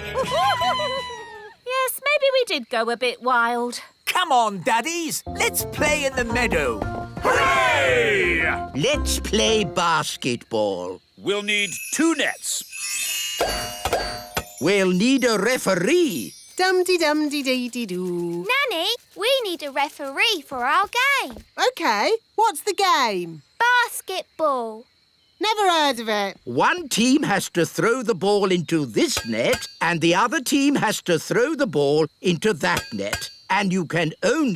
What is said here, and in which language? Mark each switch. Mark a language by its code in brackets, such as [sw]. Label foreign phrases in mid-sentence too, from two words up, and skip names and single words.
[en] Yes, maybe we did go a bit wild. Come on, daddies. Let's play in the meadow. Hooray! Let's play basketball. We'll need 2 nets. We'll need a referee. Dum-de-dum-de-dee-dee-doo. Nanny, we need a referee for our game. OK, what's the game? Basketball. Never heard of it. 1 team has to throw the ball into this net and the other team has to throw the ball into that net. And you can only...